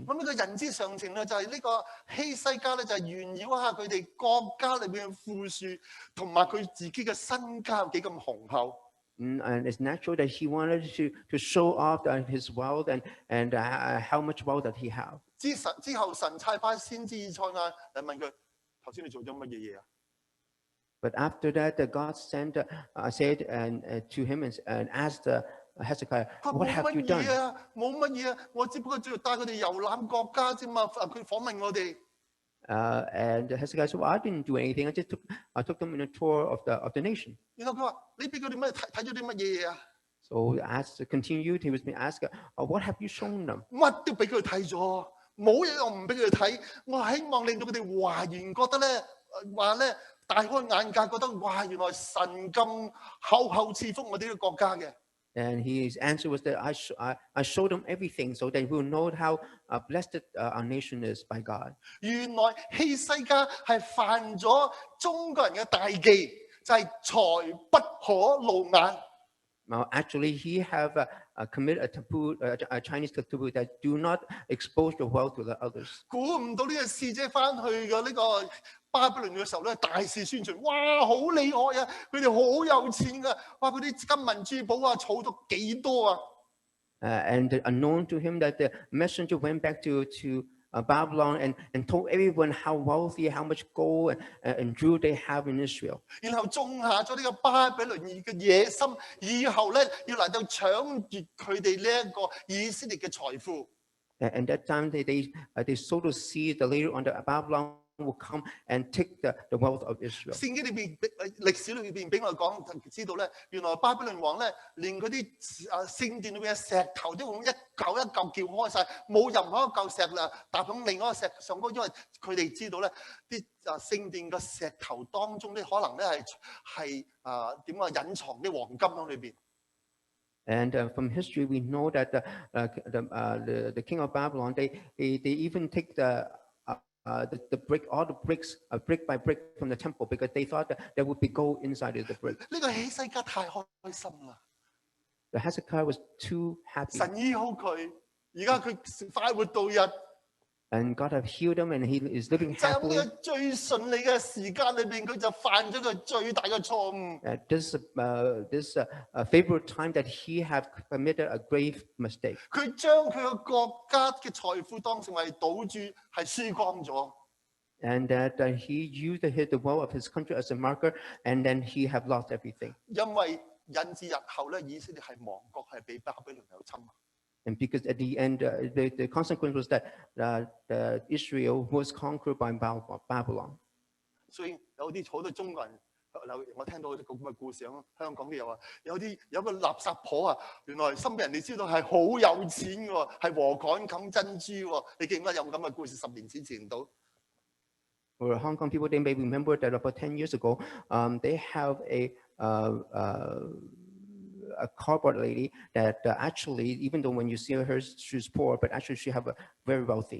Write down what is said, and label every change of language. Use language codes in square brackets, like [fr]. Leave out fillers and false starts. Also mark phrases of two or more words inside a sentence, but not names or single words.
[yue] 咁呢個人之常情咧，就係呢個希西家咧，就係炫耀一下佢哋國家裏邊嘅富庶，同埋佢自己嘅身家有幾咁雄厚。 [en] And it's natural that he wanted to show off his wealth and how much wealth that he have. [yue] 之後神差派先知以賽亞嚟問佢：頭先你做咗乜嘢嘢啊？ [en] But after that, God said to him and asked Hezekiah, "What have you done?" [yue] 冇乜嘢啊，我只不過就帶佢哋遊覽國家啫嘛。佢訪問我哋。 [en] And Hezekiah said, "Well, I didn't do anything. I took them in a tour of the nation." [yue] 然後佢話：你俾佢哋乜睇咗啲乜嘢嘢啊？ [en] So as continued, he was being asked, "What have you shown them?" [yue] 乜都俾佢睇咗，冇嘢我唔俾佢哋睇。我希望令到佢哋還原覺得咧，話咧大開眼界，覺得哇，原來神咁厚厚賜福我哋呢個國家嘅。 [en] And his answer was that I showed them everything so they will know how blessed our nation is by God. [yue] 原來希西家係犯咗中國人嘅大忌，就係財不可露眼。 [en] Now, actually, he have committed a taboo, a Chinese taboo that do not expose your wealth to the others. [yue] 估唔到呢個使者翻去嘅呢個巴比倫嘅時候咧，大肆宣傳，哇，好厲害啊！佢哋好有錢噶，哇，佢啲金銀珠寶啊，儲到幾多啊！ [en] And unknown to him that the messenger went back to Babylon and told everyone how wealthy, how much gold and jewel they have in Israel. [yue] 然後種下咗呢個巴比倫嘅野心，以後咧要嚟到搶奪佢哋呢一個以色列嘅財富。 [en] And that time they sowed a seed. Later on, the Babylon will come and take the wealth of Israel. [yue] 聖經裏邊歷史裏邊俾我講知道咧，原來巴比倫王咧連嗰啲聖殿裏邊嘅石頭都咁一嚿一嚿撬開晒，冇任何一嚿石啦搭響另外一個石上高，因為佢哋知道咧啲聖殿嘅石頭當中咧可能咧係點啊隱藏啲黃金喺裏邊。 [en] And from history, we know that the king of Babylon they even take the brick, all the bricks, brick by brick from the temple because they thought that there would be gold inside of the brick. [yue] 呢個希西家太開心啦！ [en] The Hezekiah was too happy. [yue] 神醫好佢，而家佢快活度日。 [en] And God have healed him, and he is living [yue] 就喺 [en] happily. [yue] 呢個最順利嘅時間裏邊，佢就犯咗個最大嘅錯誤。 [en] This favorite time that he have committed a grave mistake. [yue] 佢將佢個國家嘅財富當成為賭注，係輸光咗。 [en] And that he used the wealth of his country as a marker, and then he have lost everything. [yue] 因為引致日後咧，以色列係亡國，係被巴比倫有侵。 [en] And because at the end, the consequence was that Israel was conquered by Babylon. [yue] 所以有啲好多中國人，我聽到啲咁嘅故事，香港都有啊。有個垃圾婆啊，原來身邊人哋知道係好有錢嘅喎，係禾稈冚珍珠喎。你記唔記得有冇咁嘅故事？10年之前到。 [en] For Hong Kong people, they may remember that about 10 years ago, they have a cardboard lady that actually, even though when you see her, she's poor, but actually she have a very wealthy.